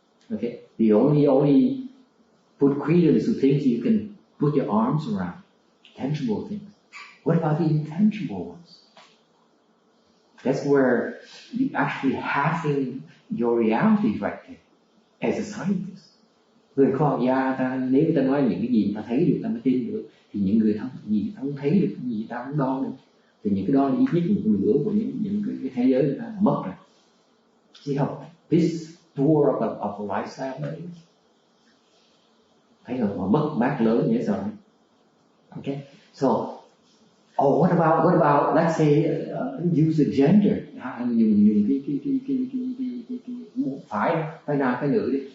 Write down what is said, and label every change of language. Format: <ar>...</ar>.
<en>Okay, the only put credence to things you can put your arms around, tangible things. What about the intangible ones? That's where you actually having your reality right there as a scientist.</en> <vi>Người khoa học gia nếu ta nói những cái gì ta thấy được ta mới tin được, thì những người gì ta không thấy được, gì ta không đo được, thì những cái đó là ít nhất một nửa của những cái thế giới người ta mất rồi.</vi> <en>See how this tour of a lifestyle is?</en> <vi>Thấy rồi, mất mát lớn dễ sợ.</vi> <en>Okay, so what about let's say use the gender,</en> <vi>dùng cái phải nam phải nữ đi.</vi>